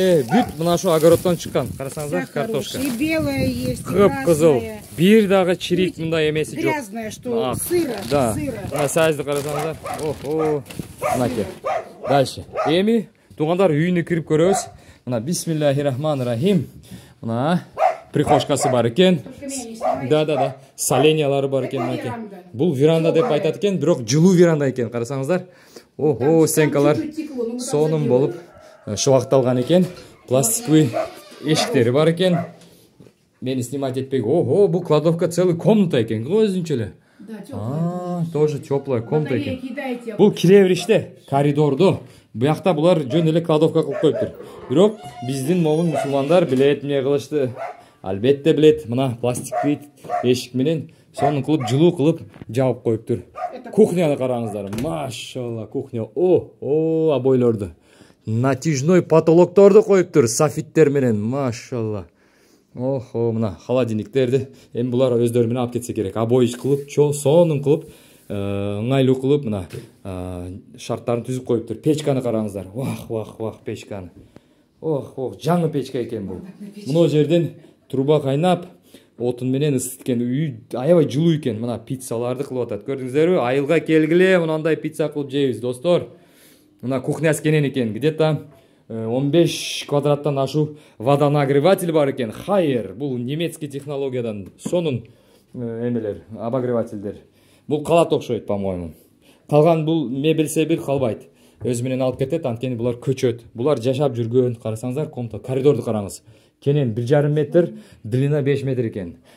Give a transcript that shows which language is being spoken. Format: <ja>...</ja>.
<ky>Бүт мына ошо огороддон чыккан. Карасаңыздар, картошка.</ky> <ru>И белая есть,</ru> <ky>кызыл. Бир дагы чирик мындай эмеси жок.</ky> <ru>Грязная, что сыра.</ru> <ky>Да. Мына савизди карасаңыздар. Охо. Мынаке. Дальше. Эми туугандар үйүнө кирип көрөбүз. Мына бисмиллахиррахманиррахим. Мына прихожкасы бар экен. Да. Соленьялары бар экен мынаке. Бул веранда деп айтат экен, бирок жылуу веранда экен. Карасаңыздар. Охо, стенкалар сонун болуп шубакталган экен. Пластиковый эшиктери бар экен. Мени снимать этпейг. Ого, бул кладовка целый комната экен. Өзүнчө эле. Да,</ky> <ru>тоже теплая</ru> <ky>комната экен. Бул киребириште, коридордо. Буякта булар жөн эле кладовка кылып коюптур. Бирок биздин момун мусулмандар билет эмне кылышты. Албетте билет, мына пластиковый эшик менен сонун кылып жылуу кылып жабып коюптур. Кухняны караңыздар. Машалла, кухня. Обойлорду. Натяжной потолокторду коюптур софиттер менен. Машалла. Охо, мына холодильниктерди эми булар өздөрү менен алып кетсе керек. Обой кылып, сонун кылып ыңгайлуу кылып мына шарттарын түзүп коюптур. Печканы караңыздар. Вах, печканы. Жаңы печка экен бул. Мына жерден труба кайнап, отун менен ысыткен. Үй аябай жылуу экен. Мына пиццаларды кылып атат. Көрдүңүздөрбү? Айылга келгиле, мынандай пицца кылып жейбиз, достор. Мына кухнясы кенен экен. Где-то 15 квадраттан ашу водонагреватель бар экен. Хайер, бул немецкий технологиядан сонун эмелер, обогревательдер. Бул калат окшойт, по-моему. Калган бул мебель калбайт. Өз менен алып кетет, анткени булар көчөт. Булар жашап жүргөн, карасаңыздар, комната, коридорду караңыз. Кенен 1,5 метр, длина 5 метр экен.</ky>